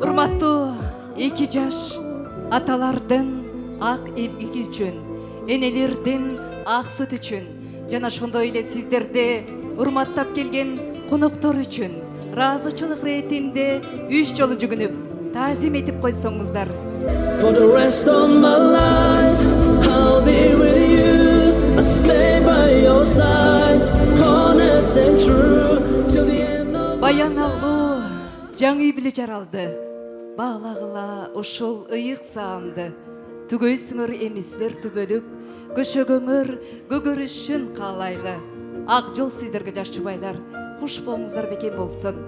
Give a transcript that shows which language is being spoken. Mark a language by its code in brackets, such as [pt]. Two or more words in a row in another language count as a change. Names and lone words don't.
[ky] Урматтуу эки жаш аталардын ак эмгеги үчүн, энелердин ак сүт үчүн жана ошондой эле сиздерди урматтап келген коноктор үчүн ыраазычылык иретинде 3 жолу жүгүнүп таазим этип койсоңуздар. [en] For the rest of my life, I'll be with you. I'll stay by your side, honest and true, till the end of [ky] Баяналуу жаңы үй бүлө жаралды. Баалагыла ушул ыйык саамды. Түгөйсүңөр эмислер түбөлүк, көшөгөңөр көгөрүшүн каалайлы. Ак жол сиздерге жаш жубайлар. Куш болуңуздар бекем болсун.